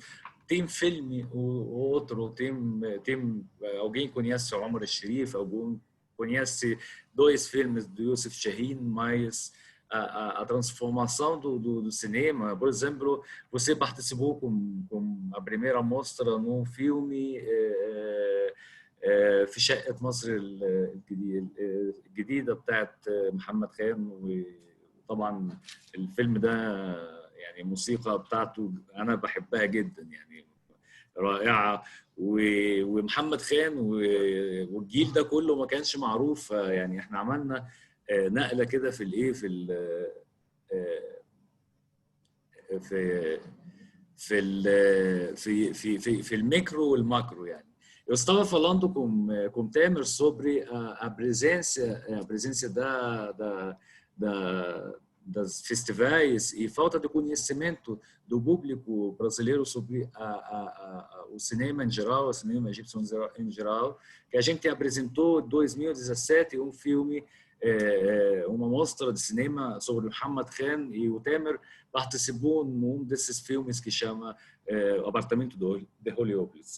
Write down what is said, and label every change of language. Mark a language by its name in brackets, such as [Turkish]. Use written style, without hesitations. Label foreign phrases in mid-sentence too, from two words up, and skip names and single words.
[Portuguese] Tem filme, o outro, tem alguém conhece o Omar Sharif, alguém conhece 2 filmes do Youssef Chahine, mas a transformação do cinema, por exemplo, você participou com a primeira mostra num filme [Arabic] في شقة مصر الجديدة بتاعت محمد خان، وطبعا الفيلم ده يعني الموسيقى بتاعته أنا بحبها جدا، يعني رائعة، ومحمد خان والجيل ده كله ما كانش معروف، يعني احنا عملنا نقلة كده في الايه في في الميكرو والماكرو. [Portuguese] يعني eu estava falando com Temer sobre a presença das festivais e falta de conhecimento do público brasileiro sobre o cinema em geral, o cinema egípcio em geral, que a gente apresentou em 2017 um filme, uma mostra de cinema sobre Muhammad Khan, e o Temer participou num desses filmes que chama Apartamento de Heliópolis.